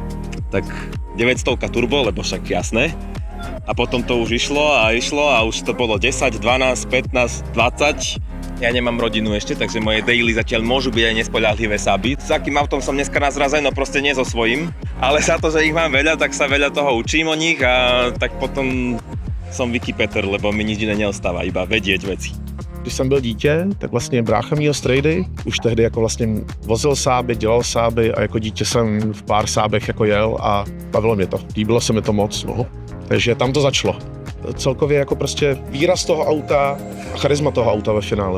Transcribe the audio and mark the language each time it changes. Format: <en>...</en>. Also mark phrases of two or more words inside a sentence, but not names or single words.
<sk>Tak 900 turbo, lebo však jasné. A potom to už išlo a už to bolo 10, 12, 15, 20. Ja nemám rodinu ešte, takže moje daily zatiaľ môžu byť aj nespoľahlivé Saaby. S akým autom som dneska nazrazen, no proste nie so svojím. Ale za to, že ich mám veľa, tak sa veľa toho učím o nich a tak potom som Wikipeter, lebo mi nič iné neostáva, iba vedieť veci.</sk> <cs>Když jsem byl dítě, tak vlastně brácha měl strejdy, už tehdy jako vlastně vozil Saaby, dělal Saaby a jako dítě jsem v pár Saabech jako jel a bavilo mě to, líbilo se mi to moc, no. Takže tam to začalo. Celkově jako prostě výraz toho auta a charisma toho auta ve finále.</cs>